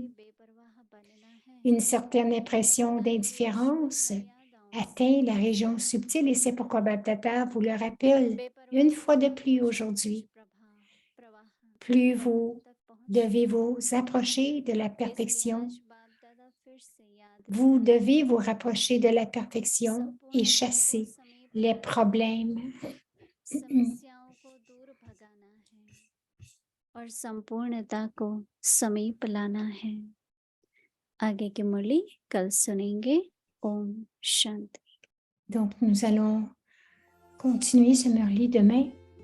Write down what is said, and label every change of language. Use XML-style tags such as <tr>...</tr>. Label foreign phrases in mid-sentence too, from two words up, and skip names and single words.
<fr>Une certaine impression d'indifférence atteint la région subtile et c'est pourquoi Bap-Dada vous le rappelle une fois de plus aujourd'hui. Plus vous devez vous approcher de la perfection, vous devez vous rapprocher de la perfection et chasser les problèmes.</fr> <hi>और संपूर्णता को समीप लाना है। आगे की मुरली कल सुनेंगे। ओम शांति।</hi> <fr>Donc, nous allons continuer ce Murli demain</fr>